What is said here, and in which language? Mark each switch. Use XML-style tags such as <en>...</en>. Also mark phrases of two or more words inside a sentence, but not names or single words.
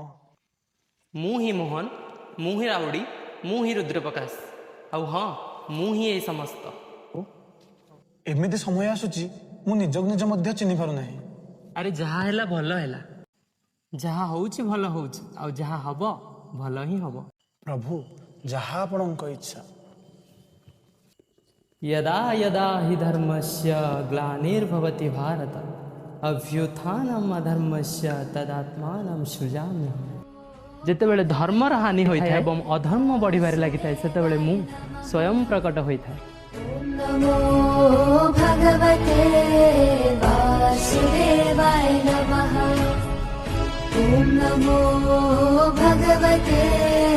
<or>ମୁଁ ହିଁ ମୋହନ, ମୁଁ ହିଁ ରାଉଡ଼ି, ମୁଁ ହିଁ ରୁଦ୍ରପ୍ରକାଶ, ଆଉ ହଁ, ମୁଁ ହିଁ ଏଇ ସମସ୍ତ। ଏମିତି ସମୟ ଆସୁଛି ମୁଁ ନିଜକୁ ନିଜ ମଧ୍ୟ ଚିହ୍ନି ପାରୁନାହିଁ। ଆରେ ଯାହା ହେଲା ଭଲ ହେଲା, ଯାହା ହଉଛି ଭଲ ହଉଛି, ଆଉ ଯାହା ହବ ଭଲ ହିଁ ହବ। ପ୍ରଭୁ, ଯାହା ଆପଣଙ୍କ ଇଚ୍ଛା।</or> <sa>यदा यदा हि धर्मस्य ग्लानिर्भवति भारत अभ्युत्थानम् अधर्मस्य तदात्मानं सृजाम्यहम्।</sa> <or>ଯେତେବେଳେ ଧର୍ମର ହାନି ହୋଇଥାଏ ଏବଂ ଅଧର୍ମ ବଢ଼ିବାରେ ଲାଗିଥାଏ ସେତେବେଳେ ମୁଁ ସ୍ୱୟଂ ପ୍ରକଟ ହୋଇଥାଏ।</or> <sa>नमो भगवते वासुदेवाय नमः। ॐ नमो भगवते</sa>